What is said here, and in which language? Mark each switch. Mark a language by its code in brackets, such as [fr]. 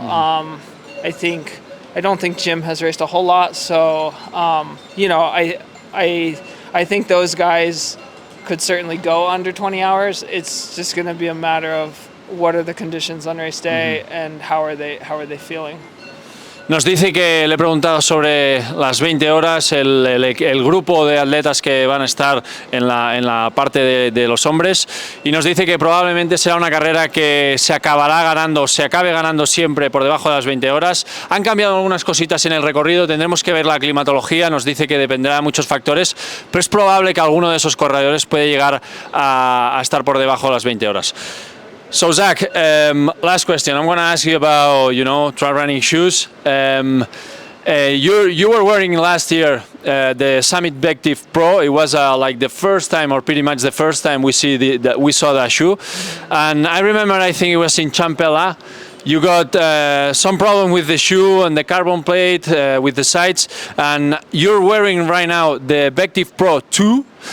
[en] I don't think Jim has raced a whole lot. So, I think those guys could certainly go under 20 hours. It's just going to be a matter of what are the conditions on race day and how are they feeling. [es] Nos dice que le he preguntado sobre las 20 horas, el grupo de atletas que van a estar en la parte de los hombres, y nos dice que probablemente será una carrera que se acabe ganando siempre por debajo de las 20 horas. Han cambiado algunas cositas en el recorrido, tendremos que ver la climatología, nos dice que dependerá de muchos factores, pero es probable que alguno de esos corredores puede llegar a estar por debajo de las 20 horas. [en] So Zach, last question. I'm going to ask you about, trail running shoes. You were wearing last year the Summit Vective Pro. It was like the first time, or pretty much the first time we saw that shoe. And I remember, I think it was in Champela. You got some problem with the shoe and the carbon plate with the sides, and you're wearing right now the Vective Pro 2.